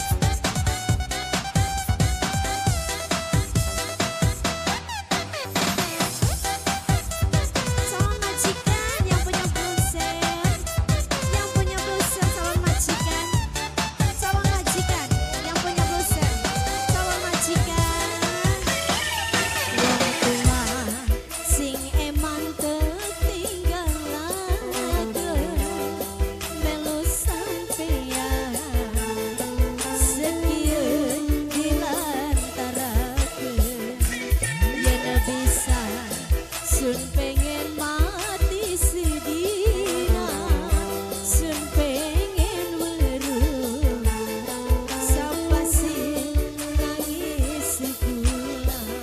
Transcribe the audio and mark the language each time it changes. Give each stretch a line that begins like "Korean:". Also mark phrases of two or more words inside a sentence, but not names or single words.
Indonesian: Calon majikan yang punya
English: blue cell.
Indonesian: Yang punya
English: blue cell
Indonesian: calon majikan. Calon majikan yang punya
English: blue cell.
Indonesian: Calon majikan.
Javanese: Wong tua sing eman ketinggalaken melu sampeyan sekian dilantaraken yen bisa sun pengen mati sedina sun pengen weruh sapa sing nangis kula